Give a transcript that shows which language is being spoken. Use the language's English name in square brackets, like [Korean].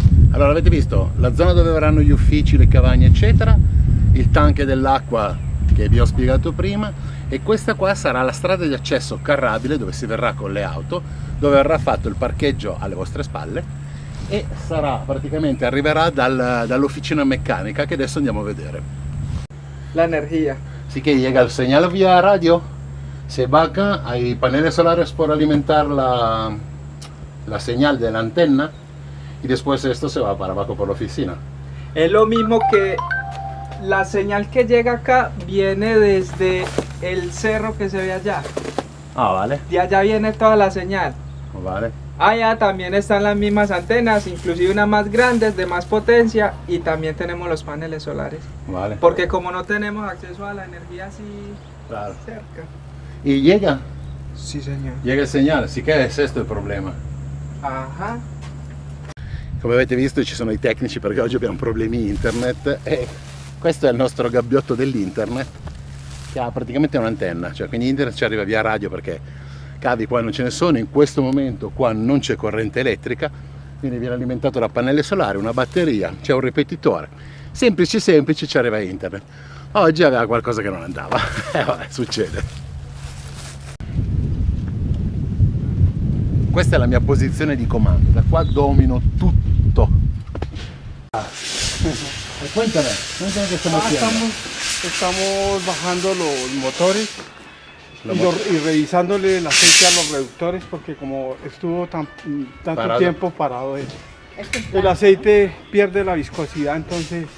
[Italian] Allora, avete visto la zona dove verranno gli uffici, le cabagne eccetera, il tank dell'acqua che vi ho spiegato prima, e questa qua sarà la strada di accesso carrabile dove si verrà con le auto, dove verrà fatto il parcheggio alle vostre spalle e sarà praticamente, arriverà dall'officina meccanica che adesso andiamo a vedere. [Spanish] La energía. Así que llega el señal vía radio, se va acá, hay paneles solares por alimentar la señal de la antena y después esto se va para abajo por la oficina. Es lo mismo que la señal que llega acá viene desde el cerro que se ve allá. Ah, vale, De allá viene toda la señal. vale. Allá también están las mismas antenas, inclusive unas más grandes, de más potencia, y también tenemos los paneles solares. Vale. Porque como no tenemos acceso a la energía así Claro. cerca. Y llega Llega [Italian] il segnale, sì che è questo il problema. Ajá. Come avete visto ci sono i tecnici perché oggi abbiamo problemi internet e questo è il nostro gabbiotto dell'internet che ha praticamente un'antenna, cioè quindi internet ci arriva via radio perché cavi qua non ce ne sono, in questo momento qua non c'è corrente elettrica, quindi viene alimentato da pannelli solari, una batteria, c'è un ripetitore, semplice semplice, ci arriva internet. Oggi aveva qualcosa che non andava, e vabbè, succede. questa è la mia posizione di comando, da qua domino tutto. [Spanish] Cuéntame qué estamos haciendo. Estamos bajando los motores y revisándole el aceite a los reductores porque como estuvo tanto Parado. tiempo parado el aceite pierde la viscosidad, entonces